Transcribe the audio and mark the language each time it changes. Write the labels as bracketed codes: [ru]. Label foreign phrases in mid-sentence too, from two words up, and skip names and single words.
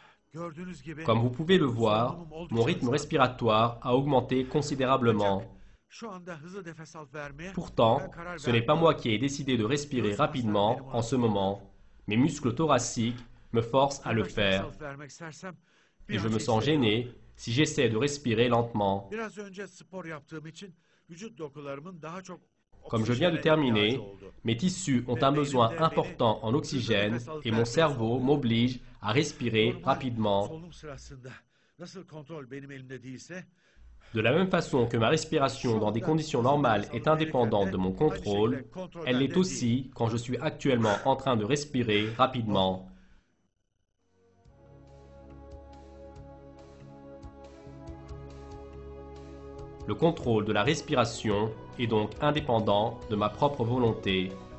[tr] Gördüğünüz gibi [fr] Comme vous pouvez le voir, [tr] solunumum [fr] mon [tr] oldukça [fr] rythme [tr] hızlandı. [fr] respiratoire a augmenté considérablement. [tr] Şu anda hızlı nefes alıp vermeye [fr] Pourtant, [tr] ben karar [fr] ce n'est pas moi [tr] vermiyorum. [fr] qui ai décidé de respirer [tr] Göğüs kaslarım beni [fr] rapidement en ce [tr] muhafaza ediyor. [fr] moment. Mes muscles thoraciques me forcent à le [tr] Yavaş nefes [fr] faire [tr] alıp vermek istersem [fr] et [tr] bir [fr] je [tr] an [fr] me sens [tr] hissediyorum. [fr] gêné si j'essaie de respirer lentement. [tr] Biraz önce spor yaptığım için vücut dokularımın daha çok [fr] Comme je viens de [tr] oksijene [fr] terminer, [tr] ihtiyacı oldu. [fr] mes tissus ont un besoin important en oxygène et mon cerveau m'oblige à respirer [tr] Normal [fr] rapidement. [tr] solunum sırasında nasıl kontrol benim elimde değilse, [fr] De la même façon que ma respiration dans des conditions normales est indépendante de mon contrôle, elle l'est aussi quand je suis actuellement en train de respirer rapidement. Le contrôle de la respiration est donc indépendant de ma propre volonté.